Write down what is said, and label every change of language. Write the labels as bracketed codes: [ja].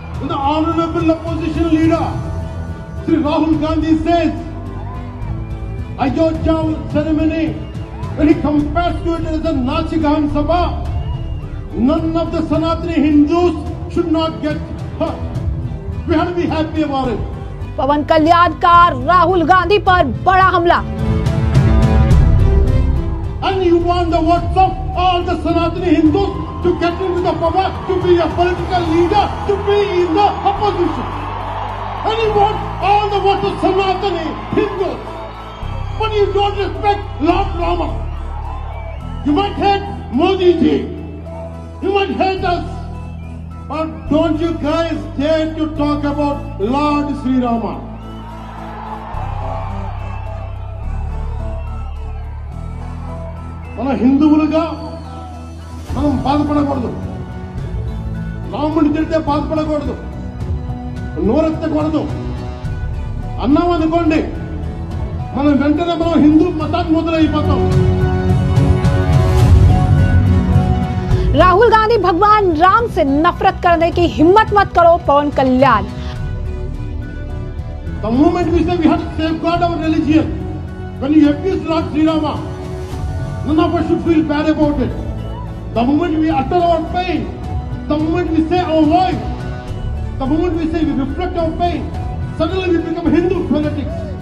[en] The honorable opposition leader Sri Rahul Gandhi says Ayodhya ceremony, when he compares to it as a Nachi Gahan Sabha, none of the Sanatani Hindus should not get hurt. We have to be happy about it. [hi] पवन कल्याण का राहुल गांधी पर बड़ा हमला। [en] And you want the votes of all the Sanatani Hindus to get into the power, to be a political leader, to be in the opposition. And you want all the votes of Sanatani Hindus. But you don't respect Lord Rama. You might hate Modi ji. You might hate us. But don't you guys dare to talk about Lord Sri Rama. [te] మన హిందువులుగా మనం బాధపడకూడదు. రాముడిని తిడితే బాధపడకూడదు, నోరెత్తకూడదు. అన్నాం అనుకోండి, మనం వెంటనే మనం హిందూ మతాన్ని మొదలైపోతాం. [hi] राहुल गांधी भगवान राम से नफरत करने की हिम्मत मत करो, पवन कल्याण। [en] The moment we say we have to safeguard our religion, when you abuse Lord Sri Rama, none of us should feel bad about it. The moment we utter our pain, the moment we say our voice, the moment we say we reflect our pain, suddenly we become Hindu fanatics.